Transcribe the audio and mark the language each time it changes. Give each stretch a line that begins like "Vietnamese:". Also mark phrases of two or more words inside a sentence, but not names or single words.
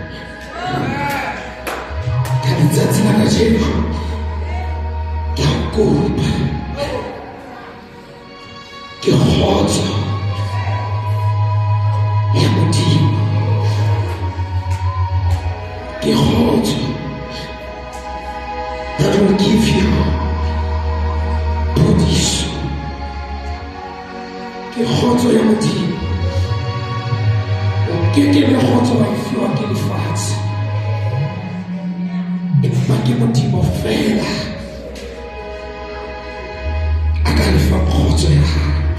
Southern Sotho: ka letsatsi la kajeno ke a kopa ke kgotso ya Modimo, ke kgotso
English: that will give you
Southern Sotho: Phodiso, ke kgotso ya Modimo. O ke le kgotso wa e fiwa ke lefatshe, empa ke Modimo fela a ka lefa kgotso ya hae.